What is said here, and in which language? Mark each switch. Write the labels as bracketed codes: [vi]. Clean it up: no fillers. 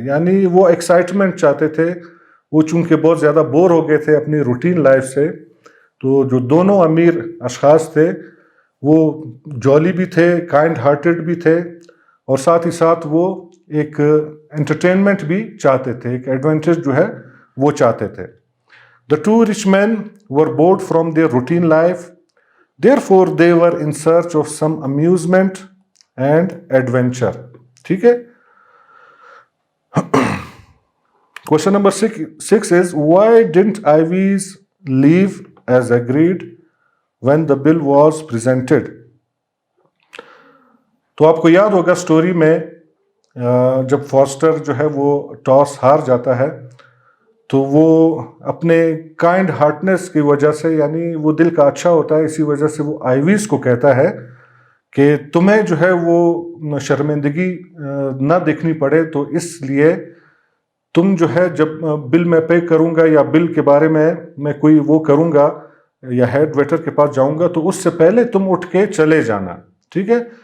[hi] यानी वो एक्साइटमेंट चाहते थे. वो चूंकि बहुत ज़्यादा बोर हो गए थे अपनी रूटीन लाइफ से, तो जो दोनों अमीर अशखास थे वो जॉली भी थे, काइंड हार्टेड भी थे, और साथ ही साथ वो एक एंटरटेनमेंट भी चाहते थे, एक एडवेंचर जो है वो चाहते थे. [en] The two rich men were bored from their routine life, therefore they were in search of some amusement and adventure. [hi] ठीक है. [en] Question number 6 is why didn't Ives leave as agreed when the bill was presented? [hi] तो आपको याद होगा story में जब foster जो है वो टॉस हार जाता है तो वो अपने काइंड हार्टनेस की वजह से, यानी वो दिल का अच्छा होता है, इसी वजह से वो आइवीज को कहता है कि तुम्हें जो है वो शर्मिंदगी ना देखनी पड़े, तो इसलिए तुम जो है जब बिल मैं पे करूँगा या बिल के बारे में मैं कोई वो करूँगा या हेड वेटर के पास जाऊँगा, तो उससे पहले तुम उठ के चले जाना. ठीक है.